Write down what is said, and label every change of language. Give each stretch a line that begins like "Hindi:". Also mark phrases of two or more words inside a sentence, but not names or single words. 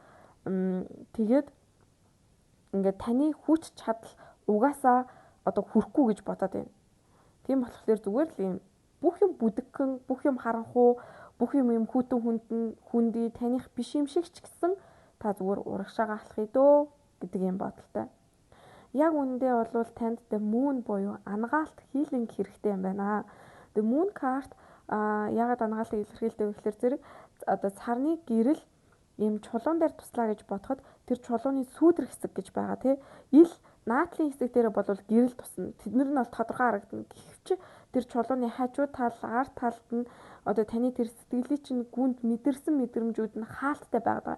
Mongolian: Тэгээд ингээд таны хүч чадал угаасаа одоо хүрхгүй гэж бодоод байна. Тийм болохоор зүгээр л юм бүх юм бүдэгхэн, бүх юм харанхуу, бүх юм хүүтэн хүндий таних биш юм шиг ч гэсэн та зүгээр урагшаага алхах идөө гэдэг юм бодолтой. Яг үүндээ бол танд
English: the moon
Mongolian: буюу ангаалт healing хэрэгтэй юм байна.
English: The moon card
Mongolian: ягаад ангаалтыг илэрхийлдэг вэ гэхээр зэрэг одоо сарны гэрэл юм чулуун дээр туслаа гэж бодоход тэр чулууны сүүдэр хэсэг гэж байгаа тий. Ил наатлын хэсэг дээр бол гэрэл тусна. Тэднэр нь бол тодорхой харагдана. Гэвч тэр чулууны хажуу тал, ард талд нь одоо таны тэр сэтгэлийн чинь гүнд мэдэрсэн мэдрэмжүүд нь хаалттай байгаа.